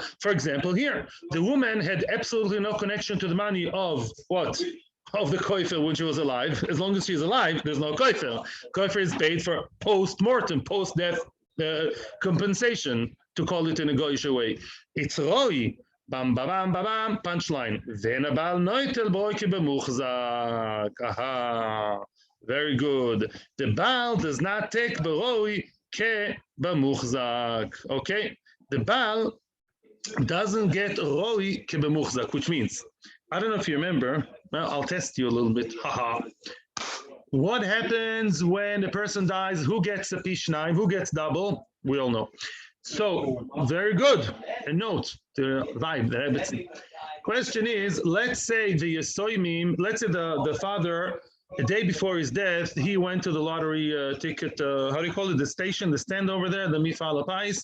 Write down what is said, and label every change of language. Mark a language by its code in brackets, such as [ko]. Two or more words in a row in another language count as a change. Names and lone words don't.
[en] For example, here, the woman had absolutely no connection to the money of what? Of the koifer when she was alive. As long as she's alive, there's no koifer. Koifer is paid for post-mortem, post-death compensation, to call it in a goyish way. It's Roi. Bam, ba, bam, ba, bam, punchline. Aha, very good. The Baal does not take [he] בראוי כבמוחזק. [en] Okay, the Baal doesn't get [he] ראוי כבמוחזק, [en] which means, I don't know if you remember, well, I'll test you a little bit. Haha. What happens when a person dies? Who gets a pishnaim? Who gets double? We all know. So, very good. A note, the vibe, the Rebbetzin. Question is, let's say the Yesoimim, let's say the father, a day before his death, he went to the lottery ticket, how do you call it, the station, the stand over there, the Mifal Apais.